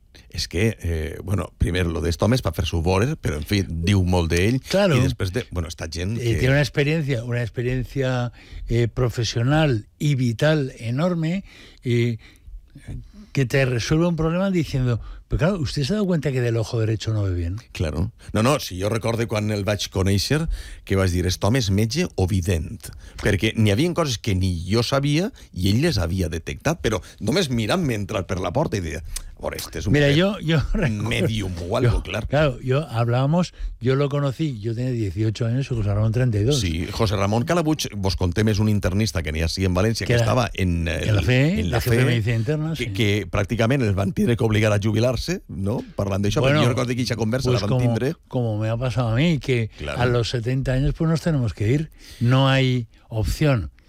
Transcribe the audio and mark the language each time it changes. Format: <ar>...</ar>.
<ca>És que, bueno, primer,</ca> <es>lo de este home es para hacer su border, pero en fin,</es> <ca>diu molt d'ell.</ca> <es>Claro. Y después de, bueno, esta gente... Que... Tiene una experiencia profesional y vital enorme, que te resuelve un problema diciendo, pero claro, ¿usted se ha dado cuenta que del ojo derecho no ve bien? Claro.</es> <ca>No, si jo recordo quan el vaig conèixer, que vaig dir, este home és metge o vident. Perquè n'hi havia coses que ni jo sabia i ell les havia detectat, però només mirant-me entrar per la porta i deia, a veure, este és un... Mira,</ca> <es>medium o algo, clar. Claro, yo lo conocí, yo tenía 18 años y José Ramón 32.</es> <ca>Sí, José Ramón Calabuig, vos contem, és un internista que n'hi ha sí en València, que estava</ca> <es>en la fe, jefe de medicina interna, sí.</es> <ca>Que pràcticament el van tindre que obligar a jubilar, ¿no? Parlant d'això, bueno, perquè jo recordo que aquesta conversa pues la van tindre.</ca> <es>Como me ha pasado a mí, que claro. A los 70 años pues nos tenemos que ir, no hay opción.</es>